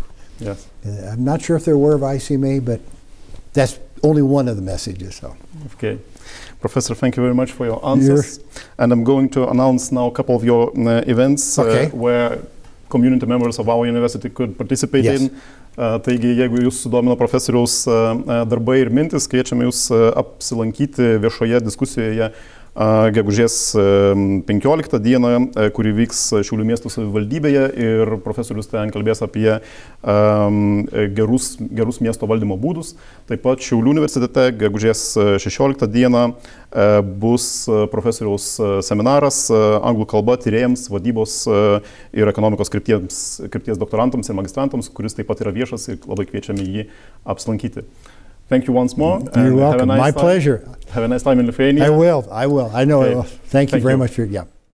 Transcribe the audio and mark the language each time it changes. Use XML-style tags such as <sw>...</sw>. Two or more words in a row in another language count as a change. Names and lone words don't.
<en>Yes, I'm not sure if they're aware of ICMA, but that's only one of the messages. So okay. Professor, thank you very much for your answers. And I'm going to announce now a couple of your events where community members of our university could participate in.</en> <lt>Taigi, jeigu jūs sudomino profesoriaus darbai ir mintis, kviečiame jūs apsilankyti viešoje diskusijoje gegužės 15 dieną, kuri vyks Šiaulių miesto savivaldybėje, ir profesorius ten kalbės apie gerus miesto valdymo būdus. Taip pat Šiaulių universitete gegužės 16 dieną bus profesoriaus seminaras anglų kalba tyrėjams, vadybos ir ekonomikos krypties doktorantams ir magistrantams, kuris taip pat yra viešas ir labai kviečiame jį apsilankyti.</lt> <en>Thank you once more. You're welcome. My pleasure. Have a nice time in Lithuania. I will. I know I will. Thank you very much for</en>